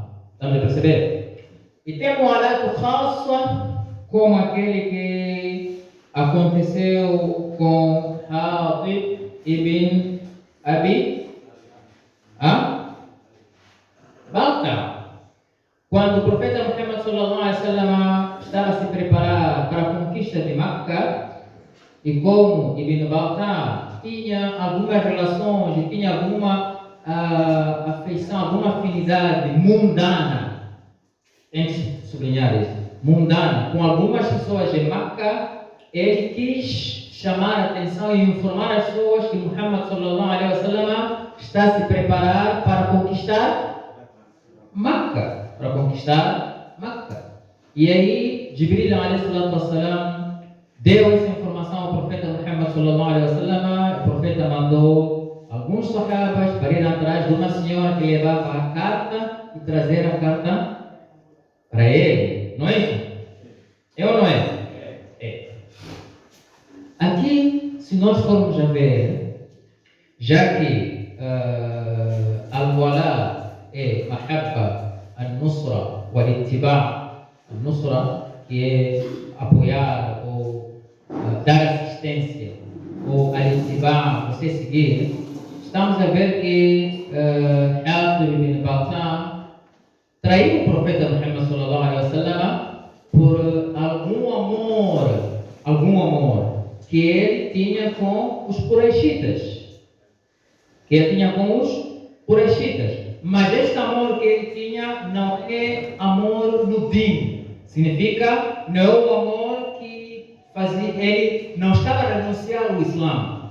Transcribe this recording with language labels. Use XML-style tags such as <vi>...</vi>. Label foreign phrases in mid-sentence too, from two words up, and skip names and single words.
<pt>Estamos a perceber? E tem</pt> <ar>موالاة خاصة,</ar> <pt>como aquele que aconteceu com Hatib ibn Abi Balta. Quando o profeta Muhammad</pt> <ar>صلى الله عليه وسلم</ar> <pt>estava a se preparar para a conquista de Makkah, e como Ibn Balta tinha algumas relações e tinha alguma afeição, alguma afinidade mundana, tem que sublinhar isso, mundana, com algumas pessoas de Makkah, ele quis chamar a atenção e informar as pessoas que Muhammad</pt> <ar>صلى الله عليه وسلم</ar> <pt>está a se preparar para conquistar Makkah. E aí, Jibril</pt> <ar>عليه الصلاة والسلام</ar> <pt>deu essa informação ao profeta Muhammad</pt> <ar>صلى الله عليه وسلم.</ar> <pt>O profeta mandou alguns sahabas para ir atrás de uma senhora que levava a carta e trazer a carta para ele. Não é isso? É ou não é? É. Aqui, se nós formos a ver, já que Al-Wala é Mahabba,</pt> <ar>النصرة، والاتباع، النصرة,</ar> <pt>que é apoiar ou dar assistência, ou Al-Ittiba, você seguir, estamos a ver que Hatib ibn Balta traiu o profeta Muhammad</pt> <ar>صلى الله عليه وسلم</ar> <pt>por algum amor que ele tinha com os Quraishitas. Mas este amor que ele tinha não é amor no din. Significa, não é o amor que fazia, ele não estava a renunciar ao Islã.</pt>